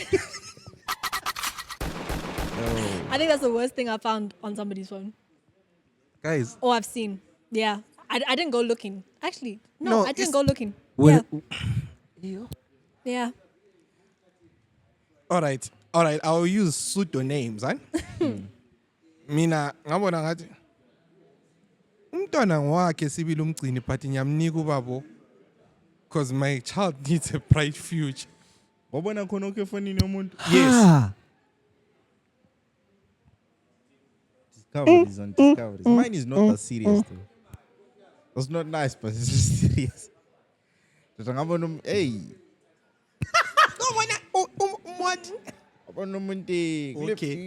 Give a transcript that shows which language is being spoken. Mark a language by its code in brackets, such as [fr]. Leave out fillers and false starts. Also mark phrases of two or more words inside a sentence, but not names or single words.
[en] I think that's the worst thing I found on somebody's phone. Guys, Or I've seen. Yeah. I didn't go looking. Actually, no, No, I didn't it's- go looking. Well, Yeah. all right, I'll use pseudonyms, huh? [nd] Mina ngabona ngathi umntwana wakhe sibili umgcini but ngiyamnika ubabo [en] because my child needs a bright future. [nd] Wabona khona okay efonini yomuntu? [en] Yes. Discoveries on discoveries. Mine is not that serious though. It's not nice, but it's just serious. Hey. What? Okay.